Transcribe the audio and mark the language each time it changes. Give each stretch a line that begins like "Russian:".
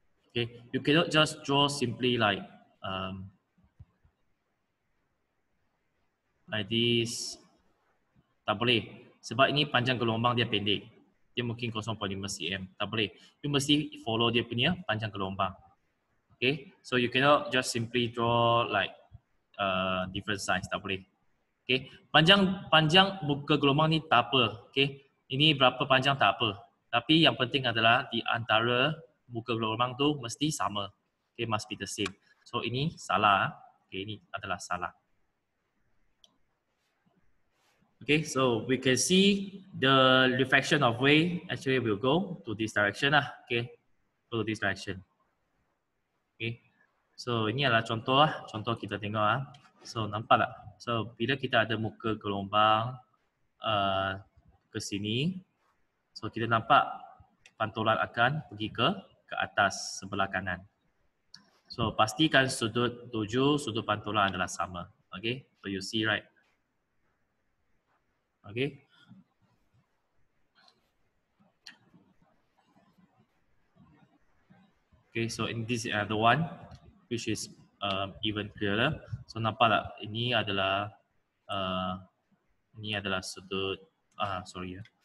English: Okay, you cannot just draw simply like this.
Malay: Tak boleh. Sebab ini panjang gelombang dia pendek. Dia mungkin 0.5 cm. Tak boleh. You mesti follow dia punya panjang gelombang.
English: Okay, so you cannot just simply draw like different size.
Malay: Tak boleh. Okay, panjang muka gelombang ni tak apa. Okay, ini berapa panjang tak apa. Tapi yang penting adalah di antara muka gelombang tu mesti sama. Okay,
English: must be the same.
Malay: So ini salah. Okay, ini adalah salah.
English: Okay, so we can see the reflection of wave actually will go to this direction lah. Okay, go to this direction.
Malay: Okay, so ini adalah contoh kita tengok So nampak tak? So bila kita ada muka gelombang ke sini, so kita nampak pantulan akan pergi ke atas sebelah kanan. So pastikan sudut tuju, sudut pantulan adalah sama.
English: Okay, so you see right? Okay. Okay, so in this the one which is even clearer.
Malay: So nampak tak? Ini adalah sudut sorry ya.